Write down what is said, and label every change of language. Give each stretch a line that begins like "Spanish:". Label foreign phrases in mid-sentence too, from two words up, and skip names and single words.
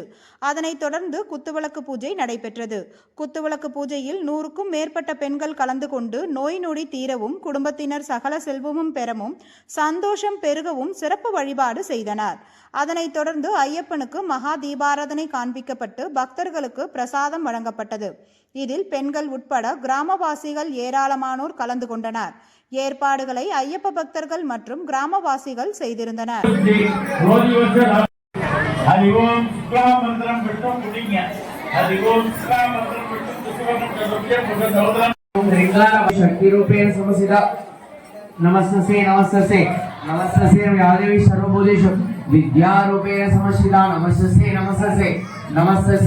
Tamil: அதனைத் தொடர்ந்து குத்துவிளக்கு பூஜை நடைபெற்றது. குத்துவிளக்கு பூஜையில் 100க்கும் மேற்பட்ட பெண்கள் கலந்து கொண்டு நோய் நொடி தீரவும், குடும்பத்தினர் சகல செல்வமும் பெறவும், சந்தோஷம் பெருகவும் சிறப்பு வழிபாடு செய்தனர். அதனைத் தொடர்ந்து ஐயப்பனுக்கு மகா தீபாராதனை காண்பிக்கப்பட்டு பக்தர்களுக்கு பிரசாதம் வழங்கப்பட்டது. இதில் பெண்கள் உட்பட கிராமவாசிகள் ஏராளமானோர் கலந்து கொண்டனர். ஏற்பாடுகளை ஐயப்ப பக்தர்கள் மற்றும் கிராமவாசிகள் செய்திருந்தனர்.
Sanskrit: नमस्ते नमस्ते नमस्ते यादेवी सर्वभूतेषु विद्यारूपेण समस्थिता नमस्ते नमस्ते नमस्ते